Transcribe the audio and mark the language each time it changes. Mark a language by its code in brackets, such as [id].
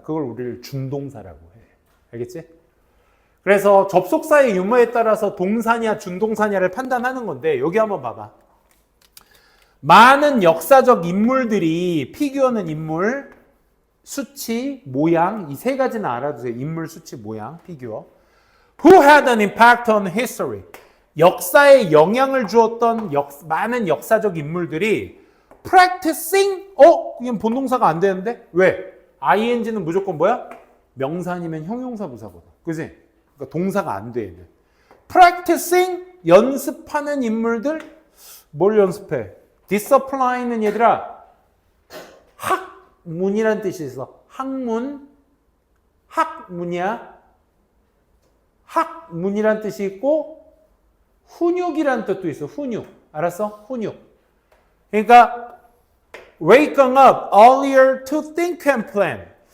[ko] 그걸 우리를 준동사라고 해. 알겠지? 그래서 접속사의 유무에 따라서 동사냐 준동사냐를 판단하는 건데 여기 한번 봐봐. 많은 역사적 인물들이 피규어는 인물, 수치, 모양 이 세 가지는 알아두세요. 인물, 수치, 모양, 피규어. [en] Who had an impact on history? [ko] 역사에 영향을 주었던 많은 역사적 인물들이 practicing? 이건 본동사가 안 되는데? 왜? ing는 무조건 뭐야? 명사 아니면 형용사 부사거든. 그지? 그러니까 동사가 안 돼. 얘는. practicing? 연습하는 인물들? 뭘 연습해? discipline는 얘들아 학문이란 뜻이 있어. 학문? 학문이야. 학문이란 뜻이 있고 훈육이란 뜻도 있어. 훈육. 알았어? 훈육. [en] 그러니까 waking up earlier to think and plan.